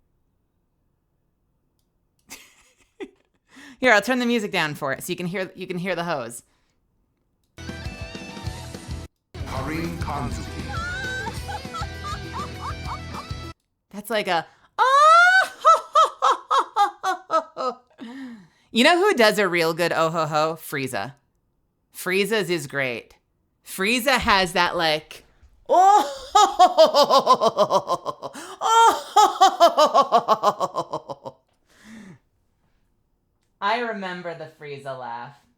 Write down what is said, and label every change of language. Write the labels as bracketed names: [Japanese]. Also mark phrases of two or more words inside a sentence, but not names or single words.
[English] Here, I'll turn the music down for it so you can hear the hoes. That's like a oh. You know who does a real good oh ho ho? Frieza. Frieza's is great. Frieza has that like oh. I remember the Frieza laugh.